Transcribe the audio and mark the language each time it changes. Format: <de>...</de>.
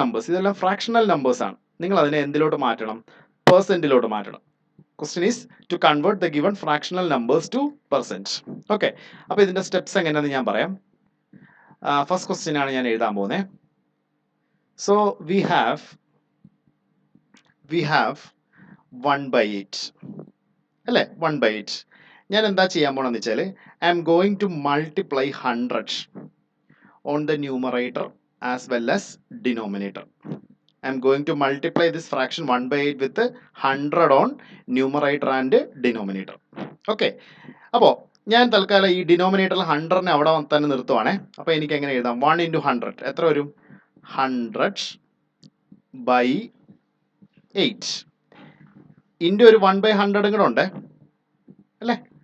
<ml>ഇതെല്ലാം fractional numbers ആണ്. നിങ്ങൾ അതിനെ എന്തിലോട്ട് മാറ്റണം, പെർസെന്റിലോട്ട് മാറ്റണം.</ml> <en>Question is to convert the given fractional numbers to percent.</en> <ml>Okay, അപ്പോൾ ഇതിന്റെ സ്റ്റെപ്സ് എങ്ങനെയാണെന്ന് ഞാൻ പറയാം. ഫസ്റ്റ് ക്വസ്റ്റ്യൻ ആണ് ഞാൻ എഴുതാൻ പോകുന്നത്.</ml> <en>So we have 1/8 അല്ലേ, 1/8.</en> <ml>ഞാൻ എന്താ ചെയ്യാൻ പോണെന്ന് വെച്ചാൽ</ml> <en>I am going to multiply 100 on the numerator as well as denominator. I am going to multiply this fraction 1/8 with 100 on numerator and denominator.</en> <ml>Okay, അപ്പോൾ ഞാൻ തൽക്കാലം ഈ ഡിനോമിനേറ്ററിൽ 100-നെ അവിടെ തന്നെ നിർത്തുവാണേ. അപ്പോൾ എനിക്ക് എങ്ങനെ എഴുതാം, 1 × 100 എത്ര വരും, 100/8 ഇൻറ്റു ഒരു 1/100 കൂടെ ഉണ്ട് അല്ലേ.</ml>